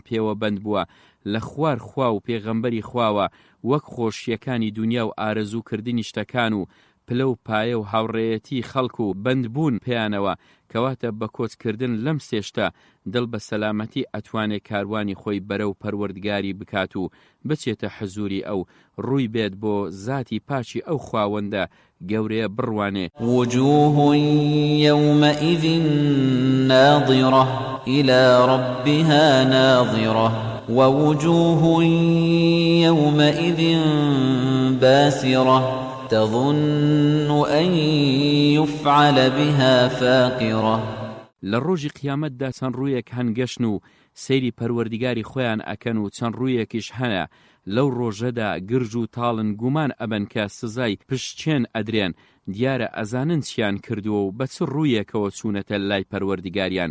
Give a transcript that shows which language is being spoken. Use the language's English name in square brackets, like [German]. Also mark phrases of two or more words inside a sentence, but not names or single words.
[Central Kurdish] پێوە بەند بووە لە خوار خوا و پێغەمبەری خواوە، وەک خۆشیەکانی دنیا و ئارەزووکردنی شتەکان و پلە و پایە و هاوڕێیەتی خەڵک و بەندبوون پێیانەوە، کەواتە بە کۆچکردن لەم سێشتە دڵ بە سەلامەتی ئەتوانێت کاروانی خۆی بەرەو پەروەردگاری بکات و بچێتە حزوری ئەو، ڕووی بێت بۆ زاتی پاچی ئەو خواوەندە گەورەیە بڕوانێ. [Arabic] وجوه يومئذ ناظرة إلى ربها ناظرة ووجوه يومئذ باسرة تظن أن يفعل بها فاقرة. [Central Kurdish] لە ڕۆژی قیامەتدا چەند ڕوویەک هەنگەشن و سەیری پەروەردگاری خۆیان ئەکەن و چەند ڕوویەکیش هەنە لەو ڕۆژەدا گرژ و تاڵن گومان ئەبەن کە سزای پشتچێن ئەدرێن. دیارە ئەزانن چیان کردووە و بە چ ڕوویەکەوە چوونەتە لای پەروەردگاریان.